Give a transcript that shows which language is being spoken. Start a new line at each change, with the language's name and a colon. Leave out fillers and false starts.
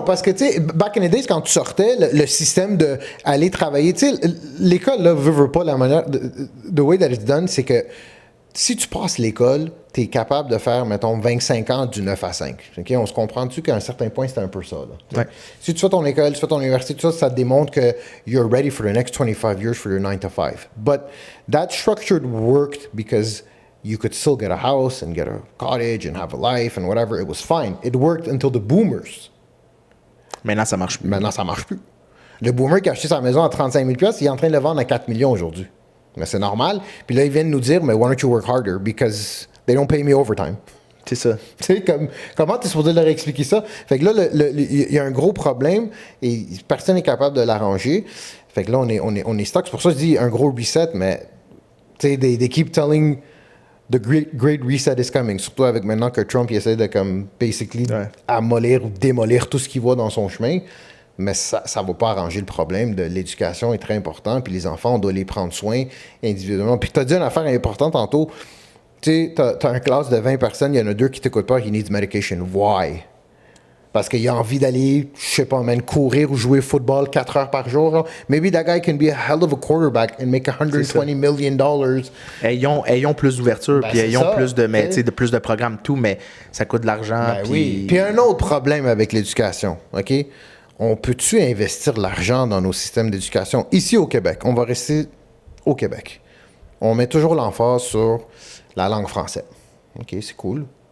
French: Parce que, tu sais,
English: back in the days,
French: quand tu sortais, le système d'aller travailler, tu sais, l'école, là, veut pas la manière...
English: The way that it's done,
French: c'est que si tu passes l'école, tu es capable de faire, mettons, 25 ans du 9 à 5. Okay? On se comprend dessus qu'à un certain point, c'était un peu ça. Là. Ouais. Si tu fais ton école, tu fais ton université, tout ça, ça te démontre que
English: you're ready for the next 25 years for your 9 to 5. But that structure worked because you could still get a house and get a cottage and have a life and whatever. It was fine. It worked until the boomers.
French: Maintenant, ça marche plus. Maintenant, ça marche plus. Le boomer qui a acheté sa maison à 35 000 $, il est en train de le vendre à 4 millions aujourd'hui. Mais c'est normal. Puis là, ils viennent nous dire, mais
English: why don't you work harder? Because they don't pay me overtime.
French: C'est ça. Tu sais, comment tu es supposé leur expliquer ça? Fait que là, il y a un gros problème et personne n'est capable de l'arranger. Fait que là, on est stuck. C'est pour ça que je dis un gros reset, mais tu sais,
English: they keep telling the great reset is coming.
French: Surtout avec maintenant que Trump il essaie de, comme, basically, ammolir ou démolir tout ce qu'il voit dans son chemin. Mais ça ne va pas arranger le problème de l'éducation est très important. Puis les enfants, on doit les prendre soin individuellement. Puis tu as dit une affaire importante tantôt. Tu sais, tu as une classe de 20 personnes, il y en a 2 qui ne t'écoutent pas,
English: he needs medication. Why?
French: Parce qu'il a envie d'aller, je sais pas, man, courir ou jouer football 4 heures par jour. Là.
English: Maybe that guy can be a hell of a quarterback and make $120 million.
French: Ayons plus d'ouverture, puis ayons ça, plus plus de programmes, tout, mais ça coûte de l'argent. Ben oui. Puis un autre problème avec l'éducation, OK? On peut-tu investir l'argent dans nos systèmes d'éducation? Ici au Québec, on va rester au Québec. On met toujours l'emphase sur la langue française. OK, c'est cool.